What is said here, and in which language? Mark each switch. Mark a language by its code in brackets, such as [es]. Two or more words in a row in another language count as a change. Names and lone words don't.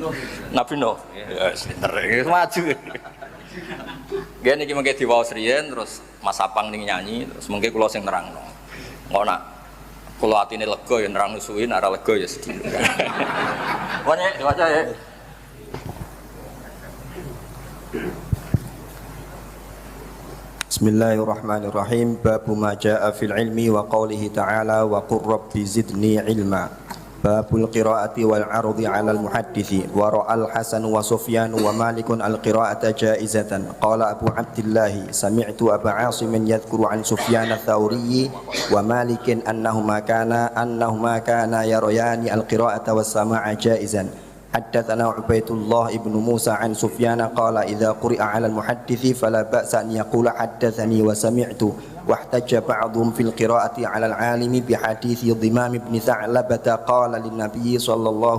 [jv] Nabi Nuh ya wis pinter wis maju. Nggih niki mengke diwaos riyen terus Mas Apang ning nyanyi terus mengke kula sing nerangno. Engko nak kula atine lega ya nerangno suwi nek ora lega ya sedih. Wone diwaca ya. [ar] Bismillahirrahmanirrahim. باب ما جاء في العلم وقوله تعالى وقل رب زدني علما. باب القراءة والعرض على المحدث ورأى الحسن وسفيان ومالك القراءة جائزة. قال أبو عبد الله سمعت أبا عاصم يذكر عن سفيان الثوري ومالك أنهما كانا يريان القراءة والسماع جائزا. حدثنا عبيد الله بن موسى عن سفيان قال إذا قرئ على المحدث فلا بأس أن يقول حدثني وسمعت واحتج بعضهم في القراءة على العالم بحديث ضمام بن ثعلبة قال للنبي صلى الله